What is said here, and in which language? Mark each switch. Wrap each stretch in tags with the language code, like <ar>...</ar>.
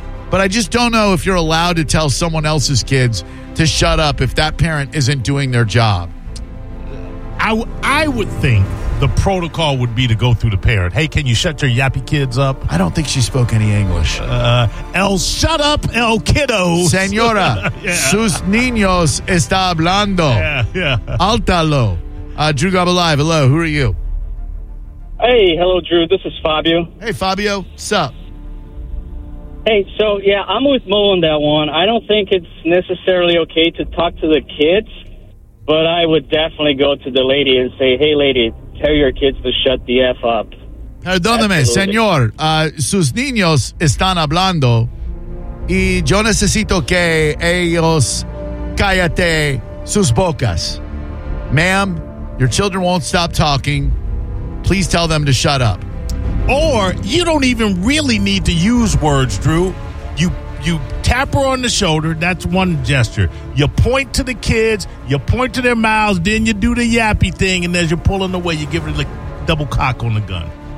<en>But I just don't know if you're allowed to tell someone else's kids to shut up if that parent isn't doing their job. I would think the protocol would be to go through the parent. Hey, can you shut your yappy kids up? I don't think she spoke any English. El shut up, el kiddo.</en> <es>Señora,</es> <en>yeah.</en> <es>Sus niños está hablando.</es> <en>Yeah, yeah. Altalo. Drew Gobble Live, hello, who are you? Hey, hello, Drew. This is Fabio. Hey, Fabio. Sup? Hey, so, yeah, I'm with Mo on that one. I don't think it's necessarily okay to talk to the kids, but I would definitely go to the lady and say, hey, lady, tell your kids to shut the F up.</en> <es>Perdóname, señor. Sus niños están hablando y yo necesito que ellos cállate sus bocas.</es> <en>Ma'am, your children won't stop talking. Please tell them to shut up. Or you don't even really need to use words, Drew. You tap her on the shoulder. That's one gesture. You point to the kids. You point to their mouths. Then you do the yappy thing. And as you're pulling away, you give her the double cock on the gun.</en>